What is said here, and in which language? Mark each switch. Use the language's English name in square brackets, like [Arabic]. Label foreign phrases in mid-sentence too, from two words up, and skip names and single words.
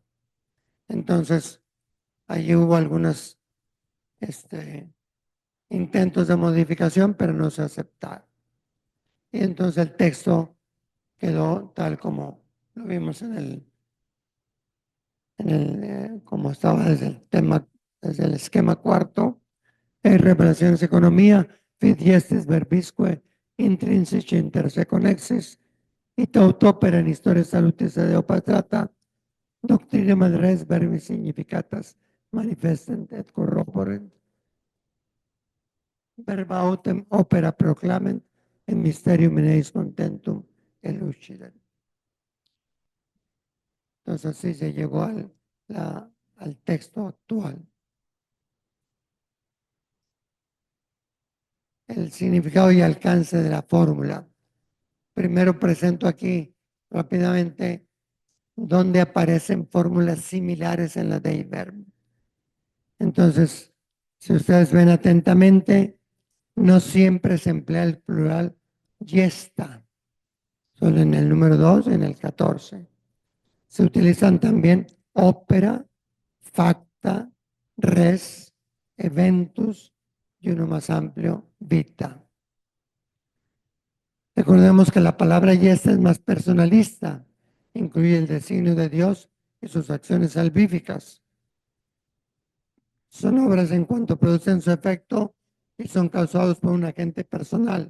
[Spanish] Entonces, allí hubo algunos intentos de modificación, pero no se aceptaron. Y entonces el texto quedó tal como lo vimos como estaba desde el esquema cuarto, revelaciones economía, [Latin] fit gestis verbisque, intrinsic inter connexis, et opera in historia salutis deo patrata, doctrinam ad res verbis significatas manifestent et corroborent, verba autem opera proclament, en mysterium in eis contentum elucident. [Spanish] Entonces así se llegó al texto actual. El significado y alcance de la fórmula. Primero presento aquí rápidamente donde aparecen fórmulas similares en la Dei Verbum. Entonces, si ustedes ven atentamente, no siempre se emplea el plural yesta, solo en el número 2 y en el 14. Se utilizan también ópera, [Latin] facta, res, eventus [Spanish] y uno más amplio, vita. Recordemos que la palabra yesta es más personalista, incluye el designio de Dios y sus acciones salvíficas. Son obras en cuanto producen su efecto y son causados por un agente personal.